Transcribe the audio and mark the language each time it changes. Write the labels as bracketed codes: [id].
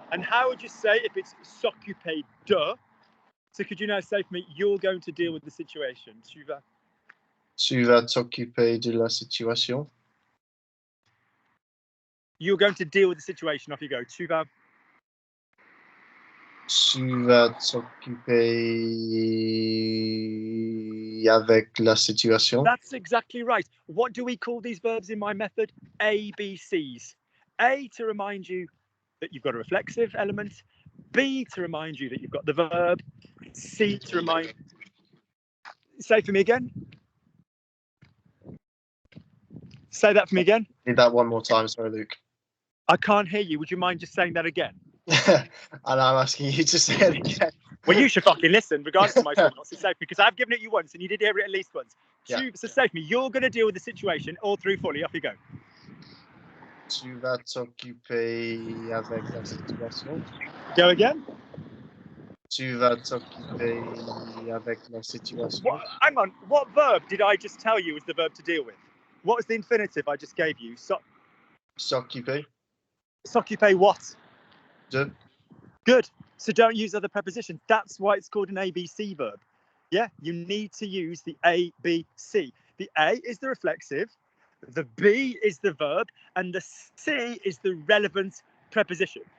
[en] And how would you say if it's s'occuper de? So could you now say for me, you're going to deal with the situation? [fr] Tu vas t'occuper de la situation. [en] You're going to deal with the situation. Off you go. [fr] Tu vas t'occuper avec la situation. [en] That's exactly right. What do we call these verbs in my method? ABCs. A, to remind you that you've got a reflexive element. B, to remind you that you've got the verb. C, to remind. Say for me again. Say that for me again. Need that one more time, sorry, Luke. I can't hear you. Would you mind just saying that again? And I'm asking you to say it again. Well, you should fucking listen, regardless of my response. So say, because I've given it you once and you did hear it at least once. Yeah. So say for me, you're going to deal with the situation all through fully. Off you go. [fr] Tu vas t'occuper avec la situation. [en] Go again. [fr] Tu vas t'occuper avec la situation. [en] Hang on. What verb did I just tell you was the verb to deal with? What was the infinitive I just gave you? [fr] S'occuper. [en] S'occuper what? [fr] De. [en] Good. So don't use other prepositions. That's why it's called an ABC verb. Yeah, you need to use the A, B, C. The A is the reflexive, the B is the verb, and the C is the relevant preposition.